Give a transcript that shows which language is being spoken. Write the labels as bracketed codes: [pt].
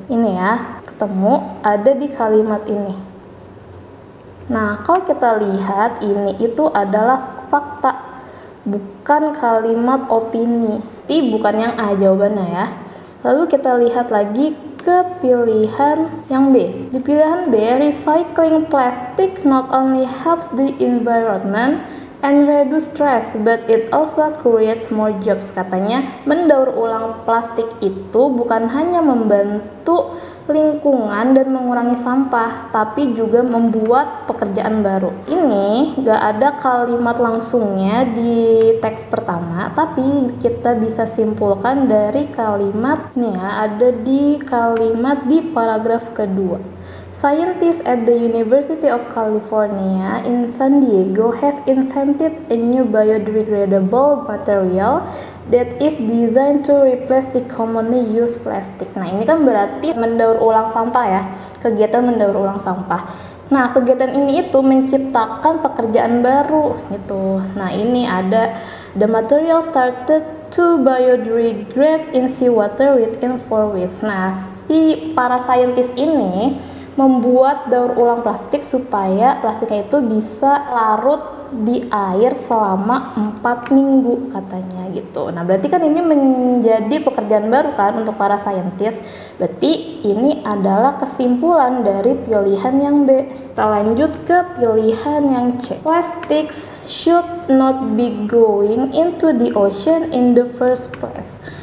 [id] Ini ya, ketemu ada di kalimat ini. Nah, kalau kita lihat ini itu adalah fakta, bukan kalimat opini. Bukan yang A jawabannya ya. Lalu kita lihat lagi ke pilihan yang B. Di pilihan B, [en] recycling plastic not only helps the environment and reduce stress, but it also creates more jobs. [id] Katanya mendaur ulang plastik itu bukan hanya membantu lingkungan dan mengurangi sampah, tapi juga membuat pekerjaan baru. Ini gak ada kalimat langsungnya di teks pertama, tapi kita bisa simpulkan dari kalimat nih ya, ada di kalimat di paragraf kedua. [en] Scientists at the University of California in San Diego have invented a new biodegradable material that is designed to replace the commonly used plastic. [id] Nah, ini kan berarti mendaur ulang sampah ya, kegiatan mendaur ulang sampah. Nah, kegiatan ini itu menciptakan pekerjaan baru gitu. Nah, ini ada [en] the material started to biodegrade in seawater within 4 weeks. [id] Nah, si para saintis ini membuat daur ulang plastik supaya plastiknya itu bisa larut di air selama 4 minggu katanya gitu. Nah, berarti kan ini menjadi pekerjaan baru kan untuk para saintis. Berarti ini adalah kesimpulan dari pilihan yang B. Kita lanjut ke pilihan yang C. [en] Plastics should not be going into the ocean in the first place.